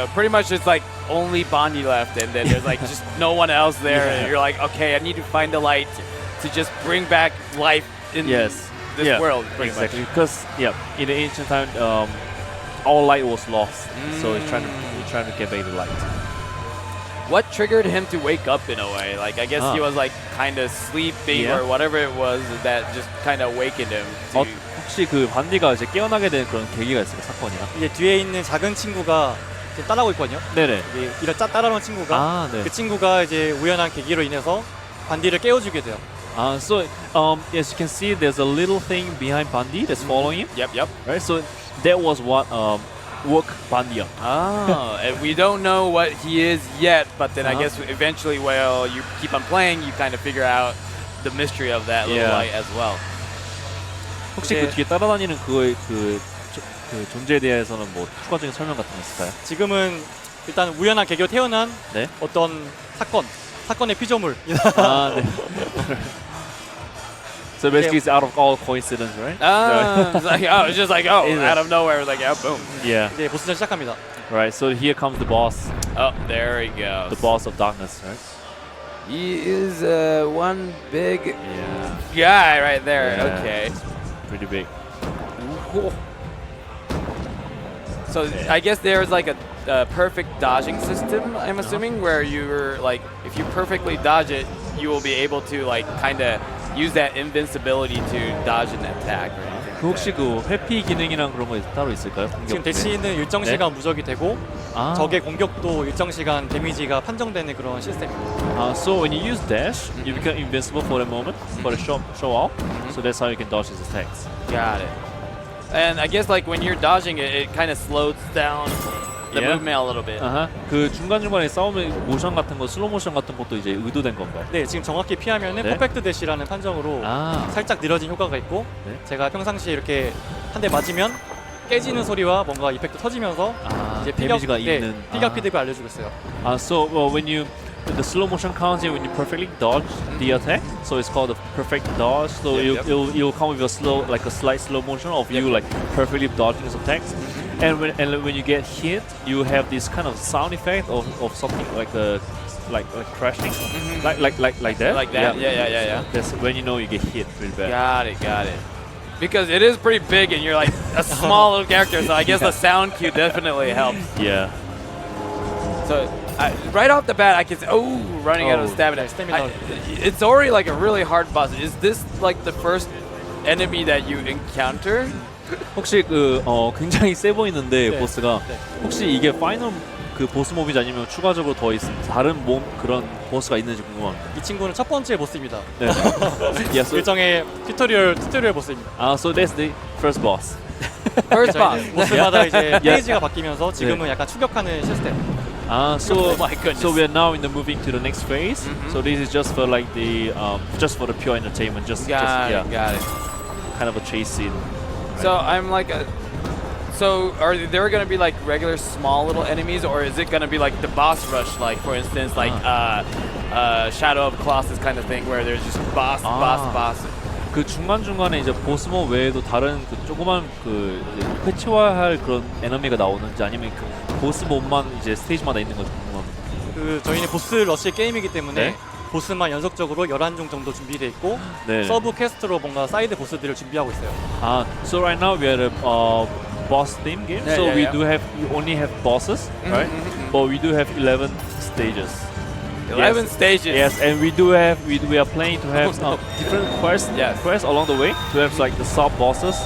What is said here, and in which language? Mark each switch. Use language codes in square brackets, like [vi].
[en] So pretty much it's like only Bondi left, and then there's like just no one else there, and you're like, okay, I need to find the light to just bring back life in this world, pretty much. Because in the ancient time, all light was lost, so he's trying to get back the light. What triggered him to wake up in a way? Like, I guess he was like kind of sleeping or whatever it was that just kind of awakened him. [ko] 혹시 그 반디가 이제 깨어나게 된 그런 계기가 있어요, 사건이나? 이제 뒤에 있는 작은 친구가 이제 따라오고 있거든요. 네네. 이런 따라오는 친구가 그 친구가 이제 우연한 계기로 인해서 반디를 깨워주게 돼요. [en] So as you can see, there's a little thing behind Bandi that's following him. Yep. Right. So that was what woke Bandi up. And we don't know what he is yet, but then I guess eventually, while you keep on playing, you kind of figure out the mystery of that little light as well. [ko] 혹시 그 뒤에 따라다니는 그 존재에 대해서는 뭐 추가적인 설명 같은 거 있을까요? 지금은 일단 우연한 계기로 태어난 어떤 사건의 피조물. [en] So basically, it's out of all coincidence, right? It's just like out of nowhere, like boom. Yeah. [ko] 이제 보스전 시작합니다. [en] Right. So here comes the boss. Oh, there he goes. The boss of darkness, right? He is one big guy right there. Yeah. Okay. Pretty big. So I guess there's like a perfect dodging system, I'm assuming, where you're like, if you perfectly dodge it, you will be able to like kind of use that invincibility to dodge an attack or anything. [ko] 혹시 그 회피 기능이랑 그런 거 따로 있을까요? 지금 대치는 일정 시간 무적이 되고 적의 공격도 일정 시간 데미지가 판정되는 그런 시스템입니다. [en] So when you use dash, you become invincible for a moment, for a short while. So that's how you can dodge his attacks. Got it. And I guess like when you're dodging it, it kind of slows down the movement a little bit. [ko] 그 중간중간에 싸움의 모션 같은 거, 슬로우 모션 같은 것도 이제 의도된 건가요? 네, 지금 정확히 피하면은 퍼펙트 대시라는 판정으로 살짝 느려진 효과가 있고 제가 평상시에 이렇게 한 대 맞으면 깨지는 소리와 뭔가 이펙트 터지면서 이제 데미지가 있는 피격 피드백을 알려주고 있어요. [en] So when you the slow motion counts in when you perfectly dodge the attack, so it's called a perfect dodge. So you'll come with a slight slow motion of you like perfectly dodging his attacks. And when you get hit, you have this kind of sound effect of something like crashing, like that. Like that. Yeah. That's when you know you get hit really bad. Got it. Because it is pretty big, and you're like a small little character, so I guess the sound cue definitely helps. Yeah. So right off the bat, I can say, running out of stamina. It's already like a really hard boss. Is this like the first enemy that you encounter? [ko] 혹시 굉장히 세 보이는데 보스가 혹시 이게 파이널 그 보스 몹인지 아니면 추가적으로 더 다른 그런 보스가 있는지 궁금합니다. 이 친구는 첫 번째 보스입니다. 네. 일정의 튜토리얼 보스입니다. [en] So that's the first boss. First boss. [ko] 보스마다 이제 페이지가 바뀌면서 지금은 약간 추격하는 시스템. [en] So we are now in the moving to the next phase. So this is just for like the just for the pure entertainment, got it. Kind of a chase scene. So I'm like so are there going to be like regular small little enemies, or is it going to be like the boss rush, like for instance like Shadow of Colossus kind of thing where there's just boss. [ko] 그 중간중간에 이제 보스몹 외에도 다른 그 조그만 그 패치화할 그런 에너미가 나오는지 아니면 그 보스몹만 이제 스테이지마다 있는 건지 궁금합니다. 그 저희는 보스 러시 게임이기 때문에 보스만 연속적으로 11종 정도 준비되어 있고 네. 서브 퀘스트로 뭔가 사이드 보스들을 준비하고 있어요. [en] So right now we are a boss theme game. Yeah, So yeah, we yeah. do have, we only have bosses, right? But we do have 11 stages. 11 Yes. stages. Yes, and we do have, we are planning to have different quests, Yes. quests along the way to have like the sub bosses